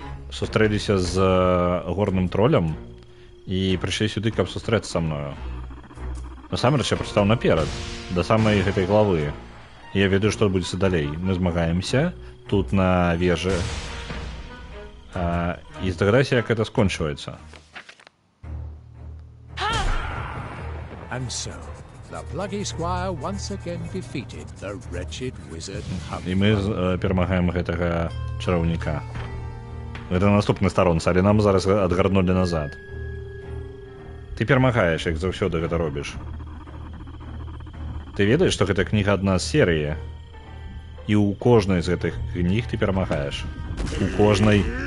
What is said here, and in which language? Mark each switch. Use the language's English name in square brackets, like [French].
[Belarusian] Сустрэліся з горным тролем і прыйшлі сюды, каб сустрэцца са мною. Насамрэч я прачытаў наперад, да самай гэтай главы. Я ведаю, што адбудзецца далей. Мы змагаемся тут на вежы. І здагадайся, як гэта скончваецца. [English] And so, the plucky squire once again defeated the wretched wizard [Belarusian] І ми перамагаем гэтага чараўніка. Гэта наступны старонца, але нам зараз адгарнулі назад. Ты перамагаеш, як заўсёды гэта робіш. Ты ведаеш, што гэта кніга адна з серыі? І ў кожнай з гэтых кніг ты перамагаеш. У кожнай...